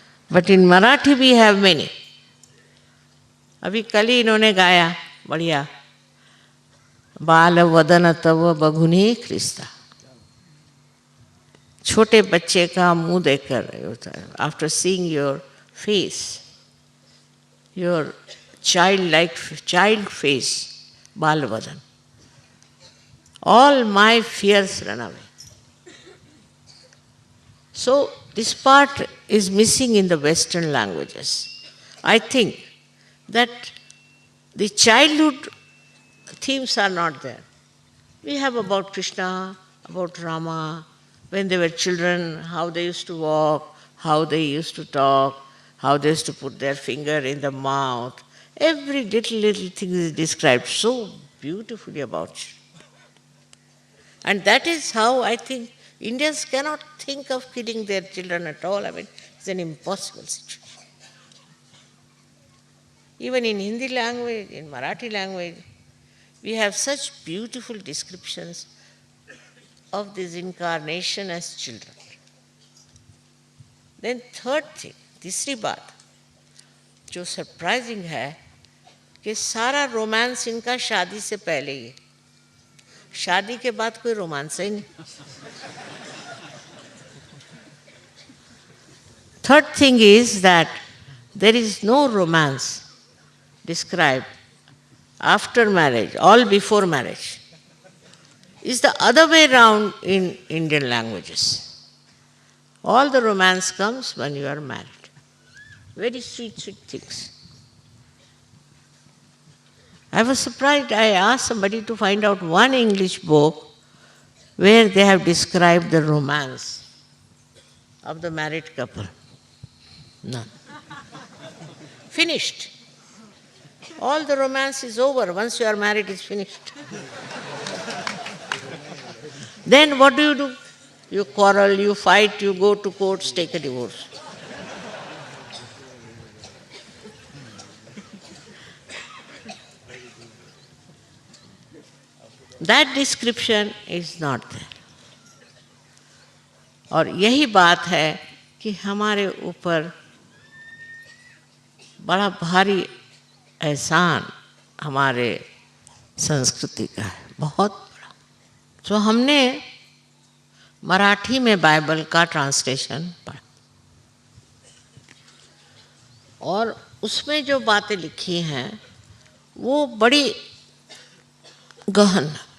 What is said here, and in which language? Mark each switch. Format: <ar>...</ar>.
<en>But in Marathi we have many.</en> <hi>अभी कल ही इन्होंने गाया बढ़िया,</hi> <mr>बाल वदन तव बघुनी ख्रिस्ता।</mr> <hi>छोटे बच्चे का मुंह देखकर,</hi> <en>After seeing your face, your child face, बाल वदन, all my fears run away. So this part is missing in the Western languages. I think that the childhood themes are not there. We have about Krishna, about Rama, when they were children, how they used to walk, how they used to talk, how they used to put their finger in the mouth. Every little thing is described so beautifully about children. And that is how I think Indians cannot think of killing their children at all. I mean, it's an impossible situation. Even in Hindi language, in Marathi language, we have such beautiful descriptions of this incarnation as children. Then third thing,</en> <hi>तीसरी बात जो surprising है कि सारा romance इनका शादी से पहले ही है, शादी के बाद कोई रोमांस ही नहीं.</hi> <en>Third thing is that there is no romance described after marriage, all before marriage. It's the other way around in Indian languages. All the romance comes when you are married. Very sweet, sweet things. I was surprised. I asked somebody to find out one English book where they have described the romance of the married couple. None. Finished. All the romance is over. Once you are married, it's finished. Then what do? You quarrel, you fight, you go to courts, take a divorce. That description is not there.</en> <hi>और यही बात है कि हमारे ऊपर बड़ा भारी एहसान हमारे संस्कृति का है, बहुत बड़ा. जो हमने मराठी में बाइबल का ट्रांसलेशन पढ़ा और उसमें जो बातें लिखी हैं वो बड़ी गहन.</hi>